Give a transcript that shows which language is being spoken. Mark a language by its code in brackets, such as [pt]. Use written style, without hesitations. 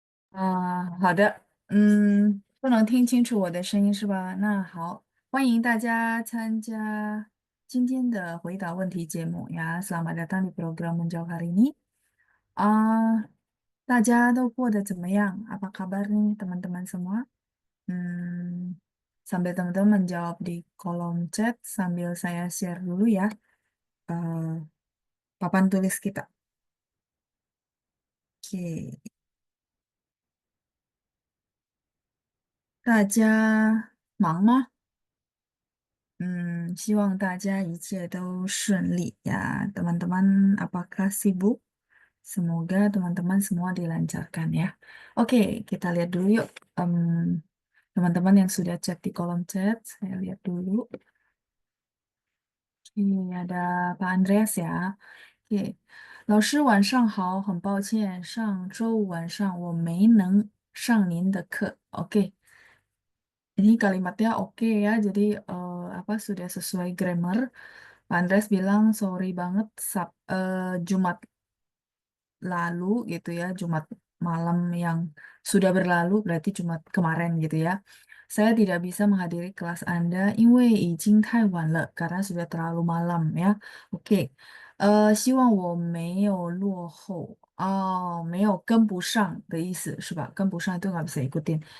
[zh] 啊，好的，嗯，不能听清楚我的声音是吧？那好，欢迎大家参加今天的回答问题节目呀。 [id] Selamat datang di program menjawab hari ini. [zh] 啊，大家都过得怎么样？ [id] Apa kabar nih teman-teman semua? Sambil teman-teman menjawab di kolom chat sambil saya share dulu ya eh, papan tulis kita. [zh] Oke, 大家忙吗？希望大家一切都顺利 [id] ya, teman-teman. Apakah sibuk? Semoga teman-teman semua dilancarkan ya. Oke, kita lihat dulu yuk. Teman-teman yang sudah chat di kolom chat, saya lihat dulu. Oke, ada Pak Andreas ya. [zh] Oke, 老师晚上好，很抱歉，上周晚上我没能上您的课。 [id] Oke, ini kalimatnya oke ya, jadi apa sudah sesuai grammar. Pak Andres bilang sorry banget Jumat lalu gitu ya, Jumat malam yang sudah berlalu berarti Jumat kemarin gitu ya. Saya tidak bisa menghadiri kelas Anda, [zh] 因为已经太晚了, [id] karena sudah terlalu malam ya. [zh] Oke, 希望我没有落后哦，没有跟不上的意思是吧？跟不上 [id] itu nggak bisa ikutin.